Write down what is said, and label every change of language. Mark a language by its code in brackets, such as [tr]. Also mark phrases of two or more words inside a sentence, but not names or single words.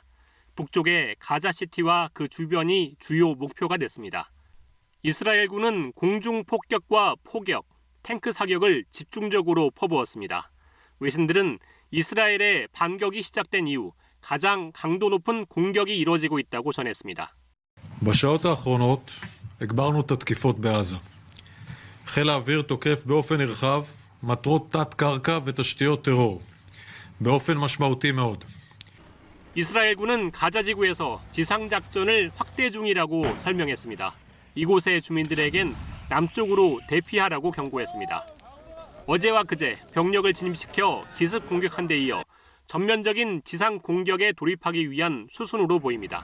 [ko] 북쪽의 가자시티와 그 주변이 주요 목표가 됐습니다. 이스라엘군은 공중 폭격과 포격, 탱크 사격을 집중적으로 퍼부었습니다. 외신들은 이스라엘의 반격이 시작된 이후 가장 강도 높은 공격이 이뤄지고 있다고 전했습니다. [he] בשעות האחרונות הגברנו את התקיפות בעזה. חיל האוויר תוקף באופן נרחב מטרות תת-קרקע ותשתיות טרור באופן משמעותי מאוד. [ko] 이스라엘군은 가자지구에서 지상작전을 확대 중이라고 설명했습니다. 이곳의 주민들에겐 남쪽으로 대피하라고 경고했습니다. 어제와 그제 병력을 진입시켜 기습 공격한 데 이어 전면적인 지상 공격에 돌입하기 위한 수순으로 보입니다.